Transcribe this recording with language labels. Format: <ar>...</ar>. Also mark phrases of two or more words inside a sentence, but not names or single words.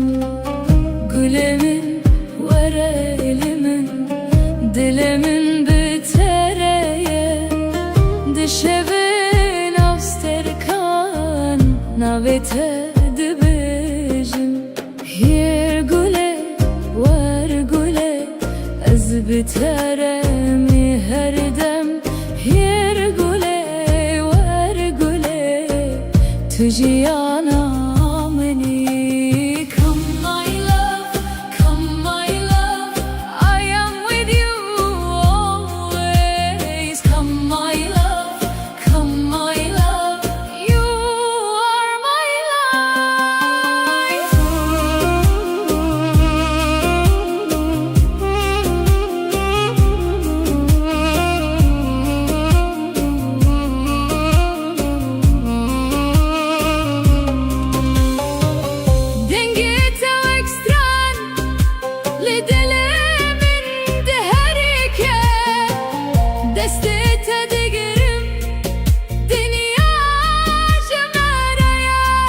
<ku>Gülê min were li min, dilê min bi tereye, di şevê nav stêrkan navê te dibêjim. Yer gule wer gule, ez bi tere me her dem. Yer gule wer gule, tu jiyana minî.</ku> <en>Come my love, come my love, I am with you always. Come my love, come my love, you are my life.</en> <ku>Dengê te wek stran li dilê min diherike, destê te digirim dinya ji me re ye.</ku>